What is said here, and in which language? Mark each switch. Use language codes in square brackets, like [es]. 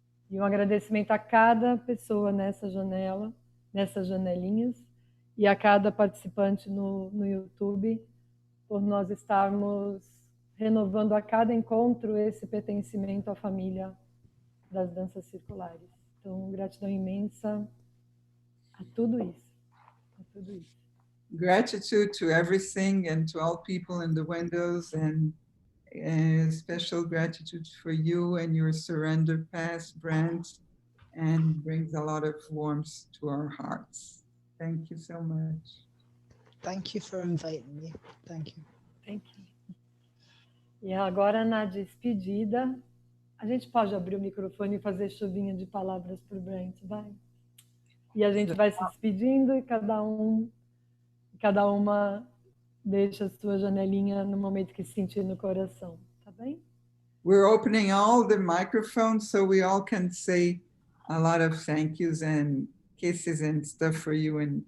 [pt] E um agradecimento a cada pessoa nessas janelinhas, e a cada participante no YouTube, por nós estarmos renovando a cada encontro esse pertencimento à família das danças circulares. Então, gratidão imensa a tudo isso. [en] Gratitude to everything and to all people in the windows, and special gratitude for you and your surrender path, Brant, and brings a lot of warmth to our hearts. Thank you so much. Thank you for inviting me. Thank you. Thank you. [pt] E agora, na despedida, a gente pode abrir o microfone e fazer chuvinha de palavras para o Brant, vai? E a gente vai se despedindo e cada uma deixa a sua janelinha no momento que se sentir no coração, tá bem? [en] We're opening all the microphones so we all can say a lot of thank yous and kisses and stuff for you in